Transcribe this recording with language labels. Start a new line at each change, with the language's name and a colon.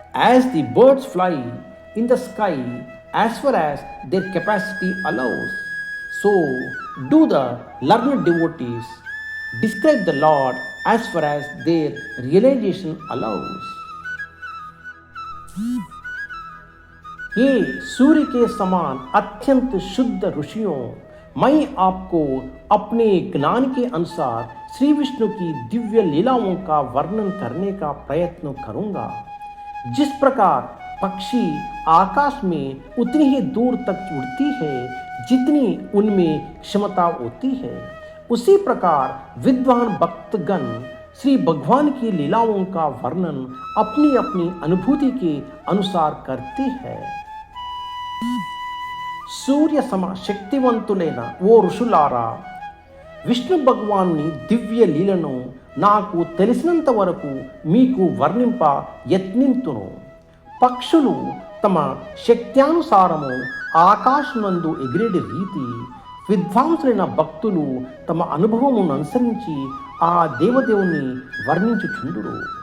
English: As the birds fly in the sky as far as their capacity allows, so do the learned devotees describe the Lord as far as their realization allows.
Hindi: ये सूर्य के समान अत्यंत शुद्ध ऋषियों, मैं आपको अपने ज्ञान के अनुसार श्री विष्णु की दिव्य लीलाओं का वर्णन करने का प्रयत्न करूंगा. जिस प्रकार पक्षी आकाश में उतनी ही दूर तक उड़ती है जितनी उनमें क्षमता होती है, उसी प्रकार विद्वान भक्तगण श्री भगवान की लीलाओं का वर्णन अपनी अपनी अनुभूति के अनुसार करते हैं.
Telugu: సూర్య సమ శక్తివంతులైన ఓ ఋషులారా, విష్ణు భగవానుని దివ్య లీలను నాకు తెలిసినంత వరకు మీకు వర్ణింప యత్నింతును. పక్షులు తమ శక్త్యానుసారము ఆకాశనందు ఎగిరేడి రీతి విద్వాంసులైన భక్తులు తమ అనుభవమును అనుసరించి ఆ దేవదేవుని వర్ణించుచుందురు.